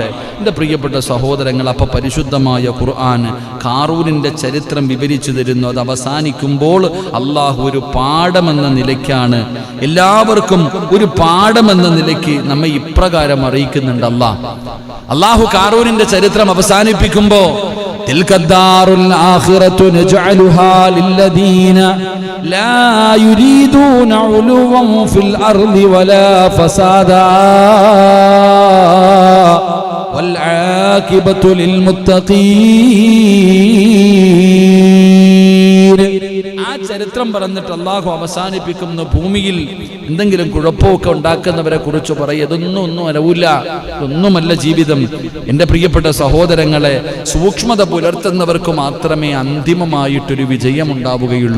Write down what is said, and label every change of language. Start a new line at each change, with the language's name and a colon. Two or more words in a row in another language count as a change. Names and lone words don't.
Malayalam: എൻ്റെ പ്രിയപ്പെട്ട സഹോദരങ്ങൾ, അപ്പോൾ പരിശുദ്ധമായ ഖുർആൻ കാറൂനിൻ്റെ ചരിത്രം വിവരിച്ചു തരുന്നു. അത് അവസാനിക്കുമ്പോൾ അല്ലാഹു ഒരു പാഠമെന്ന നിലയ്ക്കാണ്, എല്ലാവർക്കും ഒരു പാഠമെന്ന നിലയ്ക്ക് നമ്മെ ഇപ്രകാരം അറിയിക്കുന്നുണ്ട്. അല്ലാഹു കാറൂനിൻ്റെ ചരിത്രം അവസാനിപ്പിക്കുമ്പോൾ
Arabic: تلك الدار الآخرة نجعلها للذين لا يريدون علوا في الأرض ولا فسادا والعاقبة للمتقين.
Malayalam: ആ ചരിത്രം പറഞ്ഞിട്ട് അല്ലാഹു അവസാനിപ്പിക്കുന്ന ഭൂമിയിൽ എന്തെങ്കിലും കുഴപ്പമൊക്കെ ഉണ്ടാക്കുന്നവരെ കുറിച്ച് പറയും. ഇതൊന്നും അലവില്ല, ഒന്നുമല്ല ജീവിതം. എൻ്റെ പ്രിയപ്പെട്ട സഹോദരങ്ങളെ, സൂക്ഷ്മത പുലർത്തുന്നവർക്ക് മാത്രമേ അന്തിമമായിട്ടൊരു വിജയമുണ്ടാവുകയുള്ളൂ.